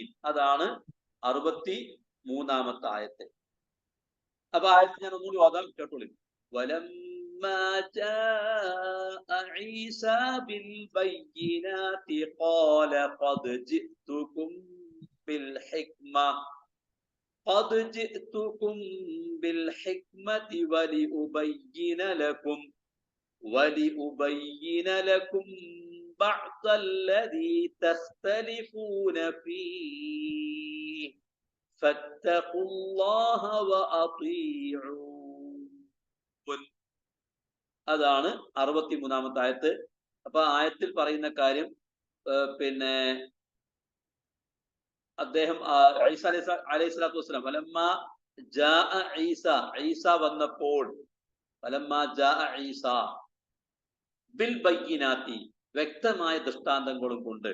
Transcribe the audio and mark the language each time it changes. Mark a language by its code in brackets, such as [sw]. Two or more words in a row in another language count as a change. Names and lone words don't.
[ml] അതാണ് 63-ാമത്തെ ആയത്ത്. അപ്പൊ ആയത്ത് ഞാൻ ഒന്നുകൂടി ഓതാം, കേട്ടോളി. [ar] ولما جاء عيسى بالبينات قال قد جئتكم بالحكمة قد جئتكم بالحكمة ولأبين لكم بعض الذي تختلفون فيه فاتقوا الله وأطيعون. [ml] അതാണ് 63-ാമത്തെ ആയത്ത്. അപ്പൊ ആയത്തിൽ പറയുന്ന കാര്യം അദ്ദേഹം ഈസ [ar] عليه الصلاة والسلام ولما جاء عيسى [ml] വന്നപ്പോൾ, [ar] ولما جاء عيسى بالبينات [ml] വ്യക്തമായ ദൃഷ്ടാന്തങ്ങളും കൊണ്ട്.